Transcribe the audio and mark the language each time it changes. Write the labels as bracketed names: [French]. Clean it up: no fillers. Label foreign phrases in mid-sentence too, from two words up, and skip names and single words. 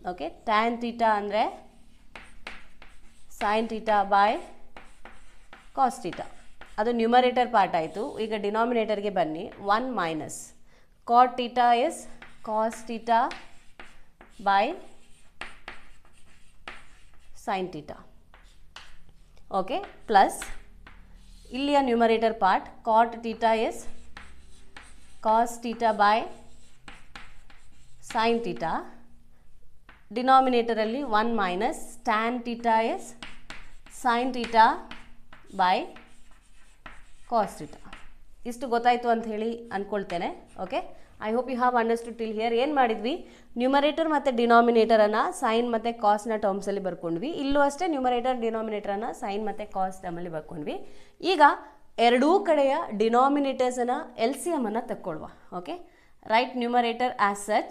[English] okay, tan theta ಅಂದರೆ sine theta by cos theta, ಅದು numerator part ಆಯಿತು. [Kannada] ಈಗ ಡಿನಾಮಿನೇಟರ್ಗೆ ಬನ್ನಿ. [English] 1 minus cot theta is cos theta by sin theta. okay, plus ಇಲ್ಲಿಯ numerator part cot theta is cos theta by sin theta. ಡಿನಾಮಿನೇಟರಲ್ಲಿ 1 ಮೈನಸ್ tan theta is sin theta by cos theta. [Kannada] ಇಷ್ಟು ಗೊತ್ತಾಯಿತು ಅಂತ ಹೇಳಿ ಅಂದ್ಕೊಳ್ತೇನೆ. ಓಕೆ, [English] I hope you have understood till here. [Kannada] ಏನು ಮಾಡಿದ್ವಿ, ನ್ಯೂಮರೇಟರ್ ಮತ್ತು ಡಿನಾಮಿನೇಟರನ್ನು ಸೈನ್ ಮತ್ತು ಕಾಸ್ನ ಟರ್ಮ್ಸಲ್ಲಿ ಬರ್ಕೊಂಡ್ವಿ. ಇಲ್ಲೂ ಅಷ್ಟೇ ನ್ಯೂಮರೇಟರ್ ಡಿನಾಮಿನೇಟರನ್ನು ಸೈನ್ ಮತ್ತು ಕಾಸ್ ಟರ್ಮಲ್ಲಿ ಬರ್ಕೊಂಡ್ವಿ. ಈಗ ಎರಡೂ ಕಡೆಯ ಡಿನಾಮಿನೇಟರ್ಸನ್ನು ಎಲ್ ಸಿ ಎಮನ್ನು ತಕ್ಕೊಳ್ಳುವ. [English] okay, write numerator as such.